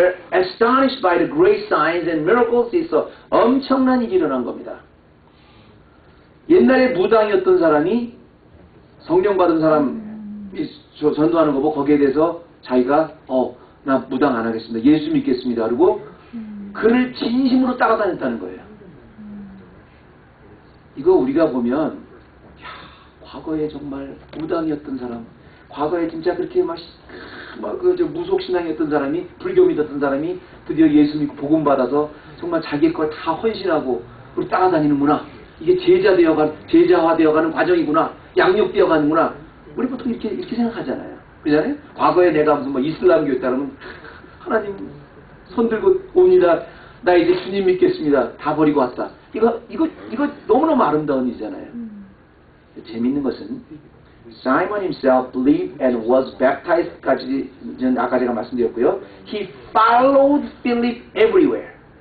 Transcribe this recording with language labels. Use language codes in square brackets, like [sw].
[en] Astonished by the great signs and miracles he saw. [ko] 엄청난 일이 일어난 겁니다. 옛날에 무당이었던 사람이 성령 받은 사람이 전도하는 거 보고 거기에 대해서 자기가 나 무당 안 하겠습니다. 예수 믿겠습니다. 그리고 그를 진심으로 따라다녔다는 거예요. 이거 우리가 보면 과거에 정말 무당이었던 사람, 과거에 진짜 그렇게 무속신앙이었던 사람이, 불교 믿었던 사람이 드디어 예수 믿고 복음 받아서 정말 자기 걸 다 헌신하고 우리 따라다니는구나. 이게 제자화되어가는 과정이구나. 양육되어가는구나. 우리 보통 이렇게 생각하잖아요. 그잖아요? 과거에 내가 무슨 이슬람교였다 그러면 하나님 손 들고 옵니다. 나 이제 주님 믿겠습니다. 다 버리고 왔다. 이거 너무너무 아름다운 일이잖아요. 재밌는 것은 [en] Simon himself believed and was baptized [ko] 까지 아까 제가 말씀드렸고요. [en] He followed Philip everywhere.